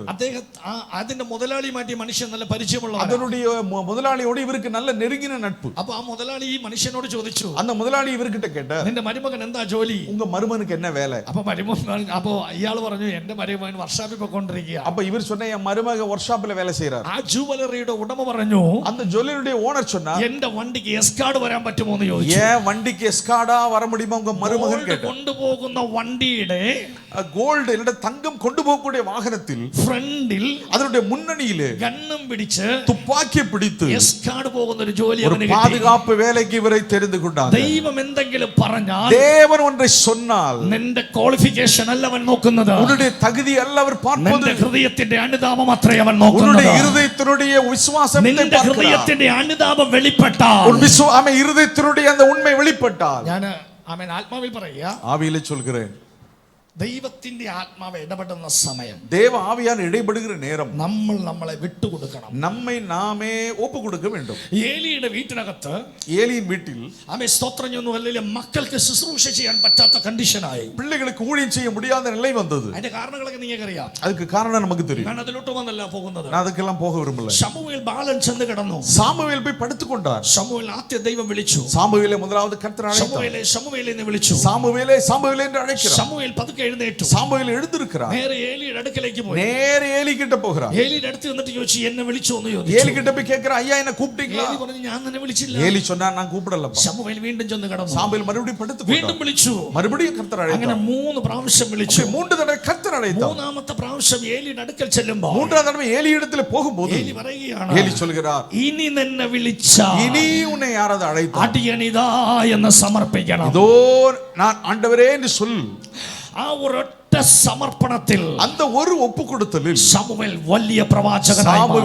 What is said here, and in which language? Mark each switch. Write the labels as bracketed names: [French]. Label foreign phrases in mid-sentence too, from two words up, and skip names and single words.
[Malayalam] അദ്ദേഹം അതിന്റെ മുതലാളിയുമായിട്ട് ഈ മനുഷ്യൻ നല്ല പരിചയമുള്ളവനാണ്. [Tamil] அதனுடைய முதலாளியோடு இவருக்கு நல்ல நெருங்கின நட்பு. [Malayalam] അപ്പൊ ആ മുതലാളി ഈ മനുഷ്യനോട് ചോദിച്ചു, [Tamil] அந்த முதலாளி இவர்கிட்ட கேட்டார், [Malayalam] നിന്റെ മരുമകൻ എന്താ ജോലി? [Tamil] உங்க மருமகனுக்கு என்ன வேலை? [Malayalam] അപ്പൊ ഇയാൾ പറഞ്ഞു, എന്റെ മരുമകൻ വർക്ക്ഷോപ്പിൽ പോയിക്കൊണ്ടിരിക്കുക. [Tamil] அப்ப இவர் சொன்ன, என் மருமக ஒர்க் ஷாப்ல வேலை செய்யறார். [Malayalam] ആ ജുവലറിയുടെ ഉടമ പറഞ്ഞു, [Tamil] அந்த ஜுவல்லரியுடைய ஓனர் சொன்னார், [Malayalam] എന്റെ വണ്ടിക്ക് എസ് കാർഡ് വരാൻ പറ്റുമോ എന്ന് ചോദിച്ചു. [Tamil] ஏன் வண்டிக்கு எஸ்கார்டா வர முடியுமா உங்க மருமகன் கேட்டார். [Malayalam] കൊണ്ടുപോകുന്ന വണ്ടിയുടെ [Tamil] கோல்டு இல்ல தங்கம் கொண்டு போகக்கூடிய வாகனத்தில் [Malayalam] ഫ്രണ്ടിൽ [Tamil] அதனுடைய முன்னணியிலே [Malayalam] ഗണ്ണും പിടിച്ച് [Tamil] துப்பாக்கி பிடித்து [Malayalam] എസ് കാർഡ് പോകുന്ന ഒരു ജോലി [Tamil] ஒரு [Malayalam] അവന് കിട്ടി. [Tamil] பாதுகாப்பு வேலைக்கு இவரை தெரிந்து கொண்டார். [Malayalam] ദൈവം എന്തെങ്കിലും പറഞ്ഞാൽ [Tamil] தேவன் ஒன்றை சொன்னால் [Malayalam] നിന്റെ ക്വാളിഫിക്കേഷൻ അല്ല അവൻ നോക്കുന്നത്. [Tamil] உன்னுடைய தகுதி அல்ல அவர் பார்ப்பது. [Malayalam] നിന്റെ ഹൃദയത്തിന്റെ അനുതാപം അത്രേ അവൻ [Tamil] உன்னுடைய [Malayalam] നോക്കുന്നത്. [Tamil] இருதயத்தினுடைய விசுவாசத்தை [Malayalam] നിന്റെ [Tamil] பார்க்கிறார். [Malayalam] ഹൃദയത്തിന്റെ അനുതാപം വെളിപ്പെട്ടാൽ, [Tamil] உன் விசுவாசம் இருதயத்தினுடைய அந்த உண்மை வெளிப்பட்டால், [Malayalam] ഞാൻ ആമേൻ ആത്മാവിൽ പറയുക, [Tamil] ஆவியிலே சொல்கிறேன், [Malayalam] ദൈവത്തിന്റെ ആത്മാവ് ഇടപെടുന്ന സമയം, [Tamil] தேவ ஆவியார் இடைபடுகிற நேரம், [Malayalam] നമ്മൾ നമ്മളെ വിട്ടുകൊടുക്കണം. [Tamil] நம்மை நாமே ஒப்பு கொடுக்க வேண்டும். [Malayalam] ഏലിയുടെ വീട്ടിനകത്ത് [Tamil] ஏலியின் வீட்டில் [Malayalam] ആമേ സ്തോത്രം ചെയ്യുന്നു അല്ലെങ്കിൽ മക്കൾക്ക് ശുശ്രൂഷ ചെയ്യാൻ പറ്റാത്ത കണ്ടീഷനായി, [Tamil] பிள்ளைகளுக்கு ஊழியம் செய்ய முடியாத நிலை வந்தது. [Malayalam] അതിന്റെ കാരണങ്ങളൊക്കെ നിങ്ങൾക്കറിയാം. [Tamil] அதுக்கு காரணம் நமக்கு தெரியும். [Malayalam] ഞാൻ അതിലോട്ട് വന്നല്ല പോകുന്നത്. [Tamil] நான் அதுக்கெல்லாம் போக விரும்பல. [Malayalam] ശമൂവേൽ ബാലൻ ചെന്ന് കിടന്നു. [Tamil] சாமுவேல் போய் படுத்துக் கொண்டார். [Malayalam] ശമൂവേൽ ആദ്യ ദൈവം വിളിച്ചു. [Tamil] சாமுவேலை முதலாவது கர்த்தர் அழைத்தார். [Malayalam] ശമൂവേലെ ശമൂവേലെ എന്ന് വിളിച്ചു. [Tamil] சாமுவேலே சாமுவேலே என்று அழைக்கிறார். [Malayalam] ശമൂവേൽ പതുക്കെ എഴുന്നേറ്റു. [Tamil] சாமுவேல் எழுந்திருக்கிறார். [Malayalam] നേരെ ഏലിയുടെ അടുക്കലേക്ക് പോയി. [Tamil] நேரே ஏலி கிட்ட போகிறார். [Malayalam] ഏലിയുടെ അടുത്ത് വന്നിട്ട് ചോദിച്ചു, എന്നെ വിളിച്ചോ എന്ന് ചോദിച്ചു. [Tamil] ஏலி கிட்ட போய் கேக்குறார், ஐயா என்ன கூப்பிட்டீங்களா? [Malayalam] ഏലി പറഞ്ഞു, ഞാൻ നിന്നെ വിളിച്ചില്ല. [Tamil] ஏலி சொன்னார், நான் கூப்பிடலப்பா. [Malayalam] ശമൂവേൽ വീണ്ടും ചെന്ന് കിടന്നു. [Tamil] சாமுவேல் மறுபடியும் படுத்துக் [Malayalam] വീണ്ടും [Tamil] கொண்டார். [Malayalam] വിളിച്ചു. [Tamil] மறுபடியும் கர்த்தர் [Malayalam] അങ്ങനെ [Tamil] அழைத்தார். [Malayalam] 3 പ്രാവശ്യം വിളിച്ചു. [Tamil] 3 தடவை கர்த்தர் அழைத்தார். [Malayalam] മൂന്നാമത്തെ പ്രാവശ്യം ഏലിയുടെ അടുക്കൽ ചെല്ലുമ്പോൾ [Tamil] 3வது தடவை ஏலி இடத்துல போகும்போது [Malayalam] ഏലി പറയുകയാണ്, [Tamil] ஏலி சொல்கிறார், [Malayalam] ഇനി നിന്നെ വിളിച്ചാൽ [Tamil] இனி உன்னை யாராவது அழைத்தார், [Malayalam] അടിയനിതാ എന്ന് സമർപ്പിക്കണം. [Tamil] இதோ நான் ஆண்டவரே என்று சொல். [Malayalam] ആ ഒരൊറ്റ സമർപ്പണത്തിൽ [Tamil] அந்த ஒரு ஒப்பு கொடுத்தலில் [Malayalam] ശമൂവേൽ വലിയ പ്രവാചകനായി മാറി.